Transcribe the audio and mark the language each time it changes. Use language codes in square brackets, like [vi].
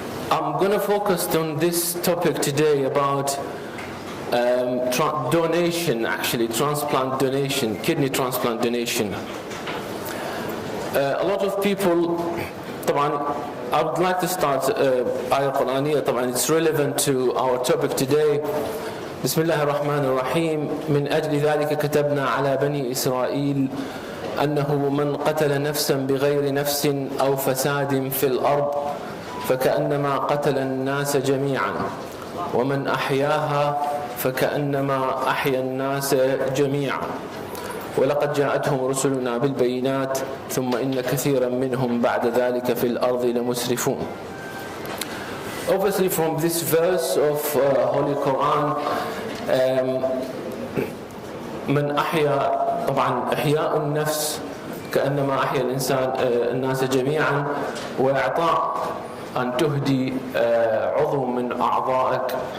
[en] I'm going to focus on this topic today about donation, actually, transplant donation, kidney transplant donation. A lot of people, I would like to start ayah Qur'aniyya, it's relevant to our topic today. [ar] بسم الله الرحمن الرحيم من أجل ذلك كتبنا على بني إسرائيل أنه من قتل نفسا بغير نفس أو فساد في الأرض فكأنما قتل الناس جميعا ومن أحياها فكأنما أحيا الناس جميعا ولقد جاءتهم رسلنا بالبينات ثم إن كثيرا منهم بعد ذلك في الأرض لمسرفون. [en] Obviously, from this verse of Holy Quran, [ar] من أحيا طبعا إحياء النفس كأنما أحيا الإنسان الناس جميعا وإعطاء أن تهدي عضو من أعضائك